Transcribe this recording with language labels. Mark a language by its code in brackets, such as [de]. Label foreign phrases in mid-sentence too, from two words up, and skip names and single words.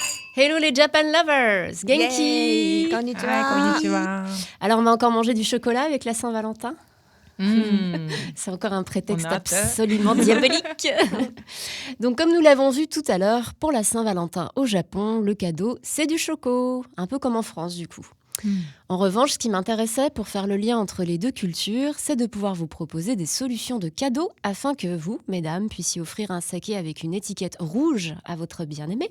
[fr] Hello les Japan lovers, Genki. Yay, konnichiwa. Alors on va encore manger du chocolat avec la Saint-Valentin. C'est encore un prétexte absolument diabolique. Donc comme nous l'avons vu tout à l'heure, pour la Saint-Valentin au Japon, le cadeau, c'est du choco, un peu comme en France du coup. En revanche, ce qui m'intéressait pour faire le lien entre les deux cultures, c'est de pouvoir vous proposer des solutions de cadeaux afin que vous, mesdames, puissiez offrir un saké avec une étiquette rouge à votre bien-aimé.